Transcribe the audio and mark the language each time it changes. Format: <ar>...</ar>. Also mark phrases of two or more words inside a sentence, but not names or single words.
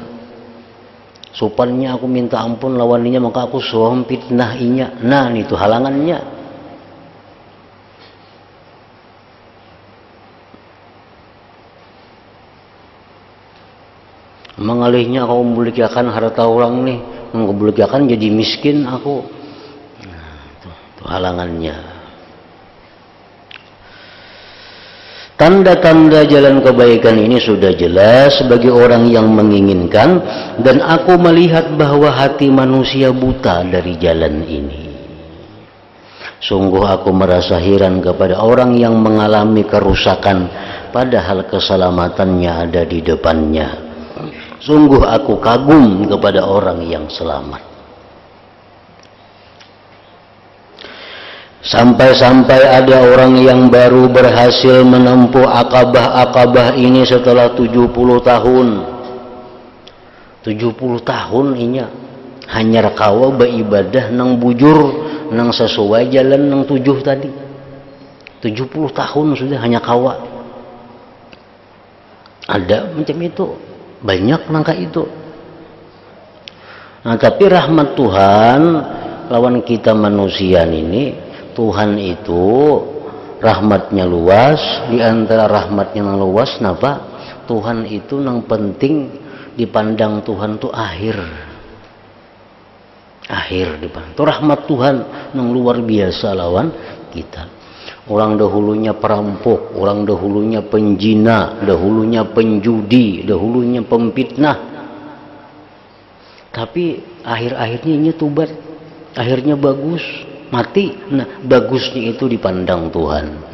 <bjn>Supannya aku minta ampun lawan inya, maka aku suah fitnah inya. Nah, itu halangannya. Mengalihnya aku membulikan harta orang nih, membulikan jadi miskin aku. Nah, itu halangannya.</bjn> <id>Tanda-tanda jalan kebaikan ini sudah jelas bagi orang yang menginginkan, dan aku melihat bahwa hati manusia buta dari jalan ini. Sungguh aku merasa heran kepada orang yang mengalami kerusakan padahal keselamatannya ada di depannya. Sungguh aku kagum kepada orang yang selamat. Sampai-sampai ada orang yang baru berhasil menempuh akabah-akabah ini setelah 70 tahun.</id> <bjn>70 tahun inya hanya rekawa beribadah nang bujur nang sesuai jalan nang 7 tadi. 70 tahun sudah hanya kawa. Ada macam itu, banyak nangka itu.</bjn> <id>Nah, tapi rahmat Tuhan lawan kita manusia ini, Tuhan itu rahmatnya luas. Di antara rahmatnya yang luas napa? Tuhan itu yang penting dipandang Tuhan itu akhir dipandang. Itu rahmat Tuhan yang luar biasa lawan kita. Orang dahulunya perampok, orang dahulunya penjina, dahulunya penjudi, dahulunya pemfitnah. Tapi akhir-akhirnya ini tobat, akhirnya bagus. Mati, nah bagusnya itu dipandang Tuhan.</id>